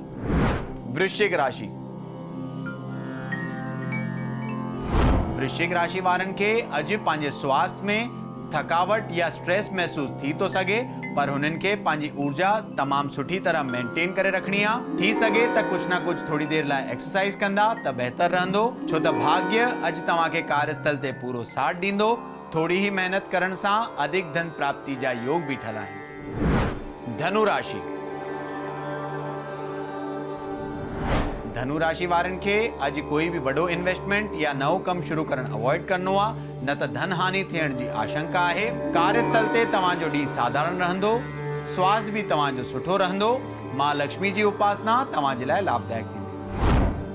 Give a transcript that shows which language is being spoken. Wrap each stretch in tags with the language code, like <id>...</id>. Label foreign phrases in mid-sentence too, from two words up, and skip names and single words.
<sd>वृश्चिक राशि। वृश्चिक राशि वारनि खे अॼु पंहिंजे स्वास्थ्य में थकावट या स्ट्रेस महसूस थी तो सघे, पर हुननि खे पंहिंजी ऊर्जा तमामु सुठी तरह मेंटेन करे रखणी आहे। थी सघे त कुछ ना कुछ थोड़ी देर लाइ एक्सरसाइज कंदा त बहितर रहंदो, छो त भाग्य अॼु तव्हांखे कार्यस्थल ते पूरो साथ ॾींदो। थोड़ी ही मेहनत करण सां अधिक धन प्राप्ति जा योग बीठल आहिनि। धनु राशि। धनु राशि वारनि खे अॼु कोई बि वॾो इन्वेस्टमेंट या नओं कमु शुरू करणु अवॉइड करणो आहे, न त धन हानि थियण जी आशंका आहे। कार्यस्थल ते तव्हांजो ॾींहुं साधारण रहंदो। स्वास्थ्य बि तव्हांजो सुठो रहंदो। मां लक्ष्मी जी उपासना तव्हांजे लाइ लाभदायक थींदी।</sd>